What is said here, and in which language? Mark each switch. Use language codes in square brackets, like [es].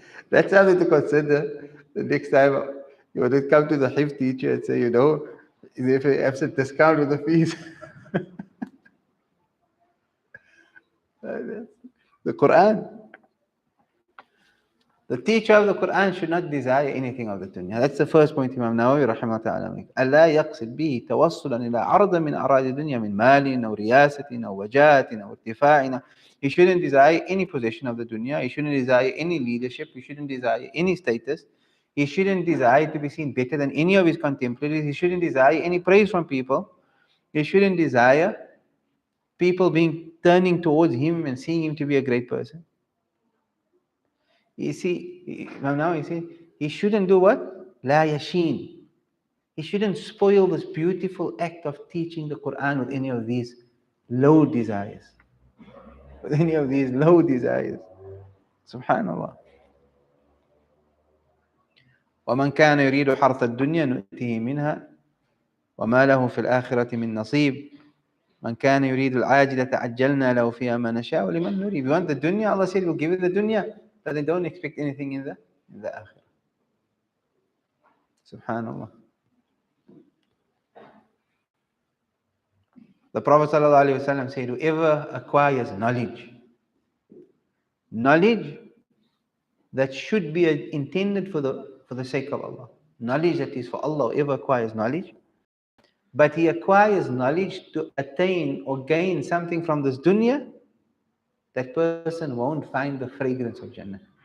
[en] That's something to consider the next time you would come to the Hifz teacher and say, if you have some discount with the fees. The Quran. The teacher of the Quran should not desire anything of the dunya. That's the first point Imam Nawawi rahimahullah ta'ala makes. [ar] ألا يقصد به توصلا إلى عرض من أراضي الدنيا من مال أو رياسة أو وجاهة أو ارتفاع. [en] He shouldn't desire any possession of the dunya. He shouldn't desire any leadership. He shouldn't desire any status. He shouldn't desire to be seen better than any of his contemporaries. He shouldn't desire any praise from people. He shouldn't desire people turning towards him and seeing him to be a great person. You see, now you see, he shouldn't do what? La yashin. He shouldn't spoil this beautiful act of teaching the Quran with any of these low desires. With any of these low desires. Subhanallah. [ar] ومن كان يريد حرث الدنيا نؤتيه منها وما له في الآخرة من نصيب من كان يريد العاجلة عجلنا له فيها ما نشاء ولمن نريد. [en] If you want the dunya, Allah said, we'll give you the dunya, but then don't expect anything in the akhirah. Subhanallah. The Prophet ﷺ said, whoever acquires knowledge that should be intended for the sake of Allah, knowledge that is for Allah, whoever acquires knowledge, but he acquires knowledge to attain or gain something from this dunya, that person won't find the fragrance of Jannah.